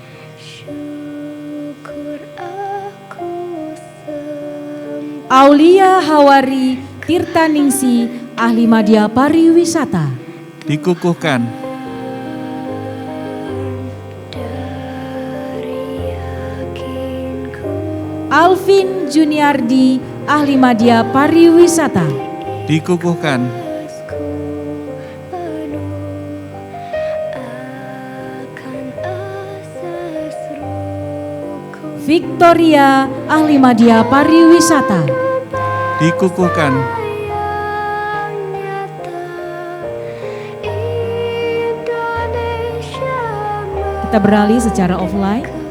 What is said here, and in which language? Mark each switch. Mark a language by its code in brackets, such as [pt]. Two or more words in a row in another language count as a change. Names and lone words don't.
[id] Aulia Hawari Tirtaningsi, ahli media pariwisata. Dikukuhkan. Alvin Juniardi, ahli media pariwisata. Dikukuhkan. Victoria, ahli media pariwisata. Dikukuhkan. Kita beralih secara offline.